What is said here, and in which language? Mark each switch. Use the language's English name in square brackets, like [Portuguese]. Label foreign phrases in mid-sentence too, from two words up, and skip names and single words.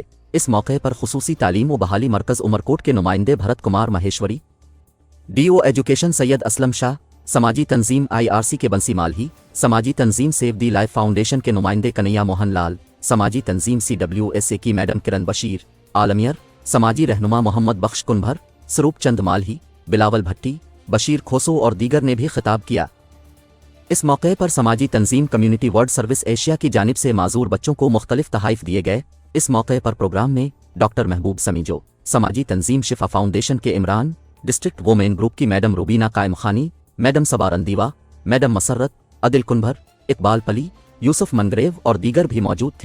[Urdu] اس موقع پر خصوصی تعلیم و بحالی مرکز عمرکوٹ کے نمائندے بھرت کمار مہیشوری, [English] DO Education [Urdu] سید اسلم شاہ، سماجی تنظیم IRC کے بنسی مالہی، سماجی تنظیم سیو دی لائف فاؤنڈیشن کے نمائندے کنہیا موہن لال، سماجی تنظیم CWSA کی میڈم کرن بشیر عالمیر، سماجی رہنما محمد بخش کنبھر، سروپ چند مالہی، بلاول بھٹی، بشیر کھوسو اور دیگر نے بھی خطاب کیا. اس موقع پر سماجی تنظیم کمیونٹی ورلڈ سروس ایشیا کی جانب سے معذور بچوں کو مختلف تحائف دیے گئے. اس موقع پر پروگرام میں ڈاکٹر محبوب سمیجو، سماجی تنظیم شفا فاؤنڈیشن کے عمران، ڈسٹرکٹ ویمن گروپ کی میڈم روبینہ قائم خانی، میڈم سبارندیوا، میڈم مسرت، عادل کنبھر، اقبال پلی، یوسف منگریو اور دیگر بھی موجود تھے.